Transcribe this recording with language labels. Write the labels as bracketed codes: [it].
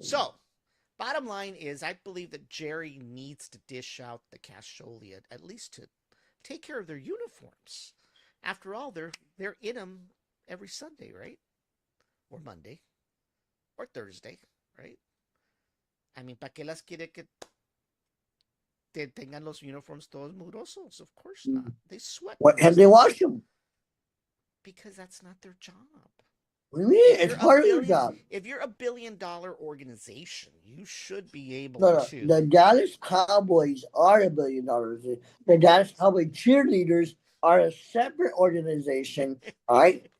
[en] So, bottom line is, I believe that Jerry needs to dish out the casholia, at least to take care of their uniforms. After all, they're in them every Sunday, right? Or Monday, or Thursday, right? I mean, [es] ¿para qué las quiere que tengan los uniforms todos mugrosos? [en] Of course not. They sweat. What have they washed them? Because that's not their job. What do you mean? It's part of your job. If you're $1 billion organization, you should be able No, to. the Dallas Cowboys are $1 billion. The Dallas Cowboy cheerleaders are a separate organization. All right.